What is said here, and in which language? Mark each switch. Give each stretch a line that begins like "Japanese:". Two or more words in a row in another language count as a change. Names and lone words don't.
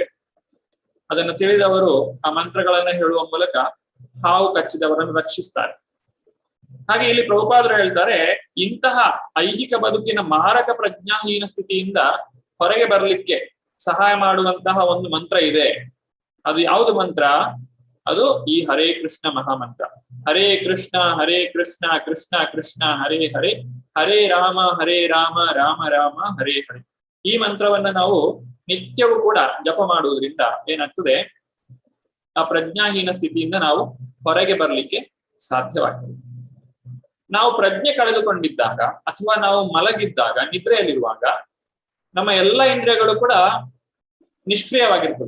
Kannada: ಅದನ್ನು ತಿಳಿದವರು ಆ ಮಂತ್ರಗಳನ್ನ ಹೇಳುವ ಮೂಲಕ ಹಾವು ಕಚ್ಚಿದವರನ್ನು ರಕ್ಷಿಸ್ತಾರೆ. ಹಾಗೆ ಇಲ್ಲಿ ಪ್ರಭುಪಾದರು ಹೇಳ್ತಾರೆ, ಇಂತಹ ಐಹಿಕ ಬದುಕಿನ ಮಾರಕ ಪ್ರಜ್ಞಾಹೀನ ಸ್ಥಿತಿಯಿಂದ ಹೊರಗೆ ಬರಲಿಕ್ಕೆ ಸಹಾಯ ಮಾಡುವಂತಹ ಒಂದು ಮಂತ್ರ ಇದೆ. ಅದು ಯಾವುದು ಮಂತ್ರ? ಅದು ಈ ಹರೇ ಕೃಷ್ಣ ಮಹಾಮಂತ್ರ.
Sanskrit: ಹರೇ ಕೃಷ್ಣ ಕೃಷ್ಣ ಕೃಷ್ಣ ಹರೇ ಹರೇ, ಹರೇ ರಾಮ ರಾಮ ರಾಮ ಹರೇ ಹರೇ.
Kannada: ಈ ಮಂತ್ರವನ್ನ ನಾವು ನಿತ್ಯವೂ ಕೂಡ ಜಪ ಮಾಡುವುದರಿಂದ ಏನಾಗ್ತದೆ? ಆ ಪ್ರಜ್ಞಾಹೀನ ಸ್ಥಿತಿಯಿಂದ ನಾವು ಹೊರಗೆ ಬರಲಿಕ್ಕೆ ಸಾಧ್ಯವಾಗ್ತದೆ. ನಾವು ಪ್ರಜ್ಞೆ ಕಳೆದುಕೊಂಡಿದ್ದಾಗ ಅಥವಾ ನಾವು ಮಲಗಿದ್ದಾಗ, ನಿದ್ರೆಯಲ್ಲಿರುವಾಗ ನಮ್ಮ ಎಲ್ಲ ಇಂದ್ರಿಯಗಳು ಕೂಡ ನಿಷ್ಕ್ರಿಯವಾಗಿರ್ತದೆ.